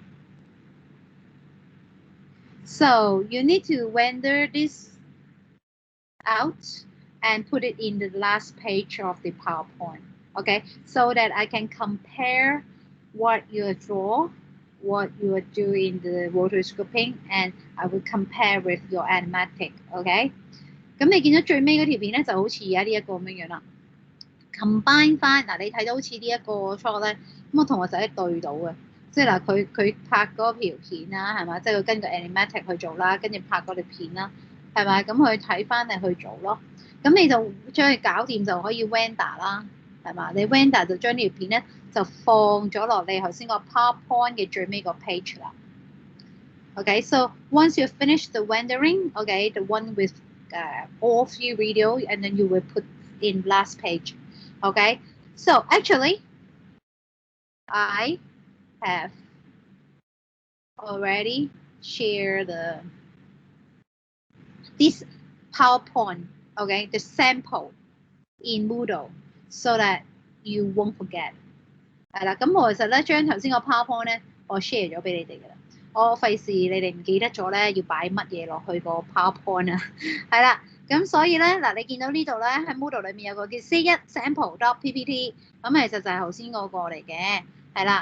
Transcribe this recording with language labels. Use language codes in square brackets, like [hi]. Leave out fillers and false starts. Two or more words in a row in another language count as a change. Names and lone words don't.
[en] So you need to render this out and put it in the last page of the PowerPoint, okay? So that I can compare what you draw, what you do in the rotoscoping, and I will compare with your animatic, okay? [yue] 咁你見到最尾嗰條片咧，就好似而家呢一個咁樣樣啦。combine 翻嗱，你睇到好似呢一個 shot 咧，咁我同學仔係對到嘅，即係嗱佢拍嗰條片啦，係嘛？即係佢跟個 animatic 去做啦，跟住拍嗰條片啦，係咪？咁佢睇翻嚟去做咯。咁你就將佢搞掂就可以 render 啦，係嘛？你 render 就將呢條片咧就放咗落你頭先個 PowerPoint 嘅最尾個 page 啦。 [en] Okay, so once you finish the rendering, okay, the one with all three video, and then you will put in last page. Okay, so actually, I have already shared this PowerPoint, okay, the sample in Moodle, so that you won't forget. [yue] 係啦，咁我其實咧將頭先個 PowerPoint 咧，我 share 咗俾你哋㗎啦。我費事你哋唔記得咗咧，要擺乜嘢落去個 PowerPoint 啊？係啦，咁所以咧嗱，你見到呢度咧喺 Moodle 裏面有個叫 C1 sample.ppt， 咁其實就係頭先嗰個嚟嘅，係啦。